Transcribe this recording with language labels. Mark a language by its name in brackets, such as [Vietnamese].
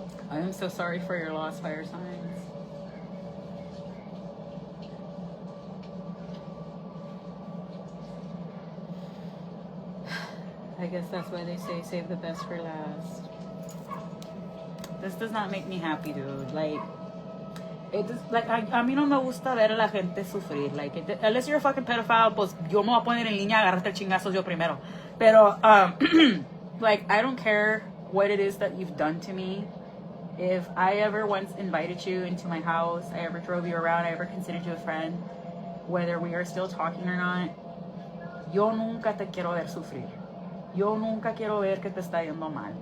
[English] I am so sorry for your loss, fire signs. I guess that's why they say save the best for last. This does not make me happy, dude. Like, it just, like, [Spanish] a mí no me gusta ver a la gente sufrir. [English] Like, unless you're a fucking pedophile, [Spanish] pues yo me voy a poner en línea a agarrarte chingazos yo primero. Pero, [English] like, I don't care what it is that you've done to me. If I ever once invited you into my house, I ever drove you around, I ever considered you a friend, whether we are still talking or not, [Spanish] yo nunca te quiero ver sufrir. Yo nunca quiero ver que te está yendo mal.